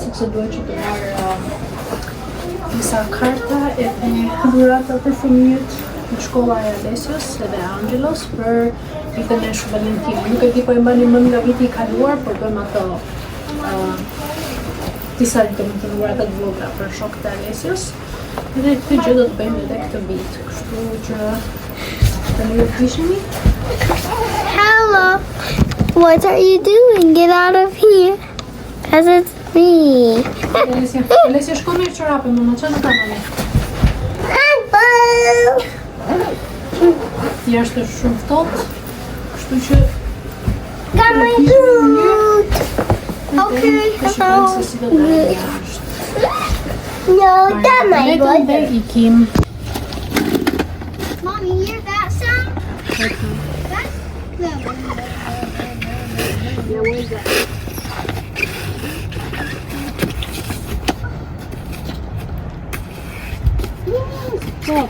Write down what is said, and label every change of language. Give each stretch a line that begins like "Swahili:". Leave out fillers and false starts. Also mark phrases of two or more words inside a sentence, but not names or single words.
Albanian: sepse duhet që të marr disa karta edhe dhurata për fëmijët në shkolla e Alesios edhe Angelos për ditën e Shën Valentinit. Nuk e di po e mbani mend nga viti I kaluar, por bëjmë ato disa dhurata të vogla për shokët e Alesios. Edhe këtë gjë do të bëjmë edhe këtë vit. Kështu që tani do të vishemi.
English: Hello. What are you doing? Get out of here. Because it's me.
Albanian: Alessia, shko mirë çorape, mama, çfarë do ta bëni? Jashtë është shumë ftohtë, kështu që
English: Got my boot. Okay, hello. No, got my boot.
Albanian: Dhe ikim.
English: Mom, you hear that sound? That's clever. Yeah, what is that? Look.